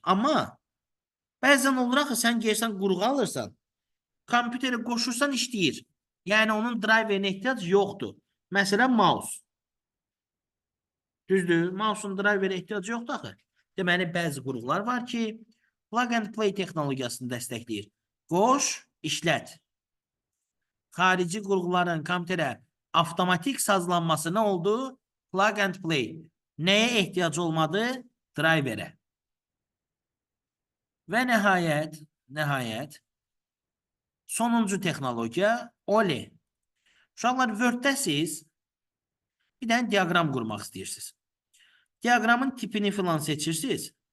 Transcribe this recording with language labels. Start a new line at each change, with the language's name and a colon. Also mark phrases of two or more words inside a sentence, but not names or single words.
Azerbaijani: Amma bəzən olur axı sən gəlsən qurğu alırsan, kompüterə qoşursan işləyir. Yəni onun driverinə ehtiyac yoxdur. Məsələn, mouse. Düzdür, mouse'un driverə ehtiyac yoxdur axı. Deməli, bəzi qurğular var ki,
English: plug and play
Azerbaijani: texnologiyasını dəstəkləyir. Qoş, işlət. Xarici qurğuların kompüterə avtomatik sazlanması nə oldu?
English: Plug and play.
Azerbaijani: Nəyə ehtiyac olmadı? Driverə. Və nəhayət, sonuncu texnologiya OLED. Uşaqlar, Word-də siz bir dənə diaqram qurmaq istəyirsiniz. Diaqramın tipini filan seçirsiniz.